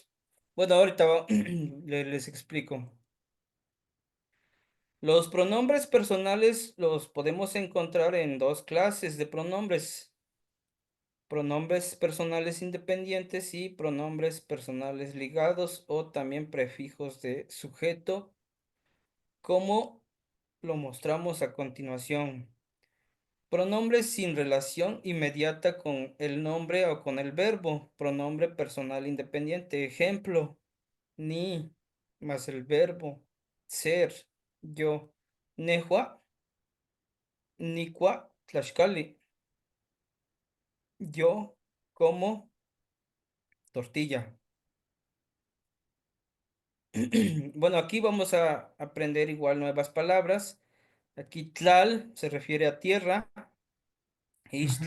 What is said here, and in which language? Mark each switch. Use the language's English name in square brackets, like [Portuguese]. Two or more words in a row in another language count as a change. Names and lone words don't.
[Spanish] Bueno, ahorita les explico. Los pronombres personales los podemos encontrar en dos clases de pronombres: pronombres personales independientes y pronombres personales ligados o también prefijos de sujeto, como lo mostramos a continuación. Pronombres sin relación inmediata con el nombre o con el verbo. Pronombre personal independiente. Ejemplo: ni más el verbo ser, yo. [Nahuatl languages] Nehua, Nicua, Tlaxcali. [Spanish] Yo como tortilla. Bueno, aquí vamos a aprender igual nuevas palabras. Aquí tlal se refiere a tierra. Ujú.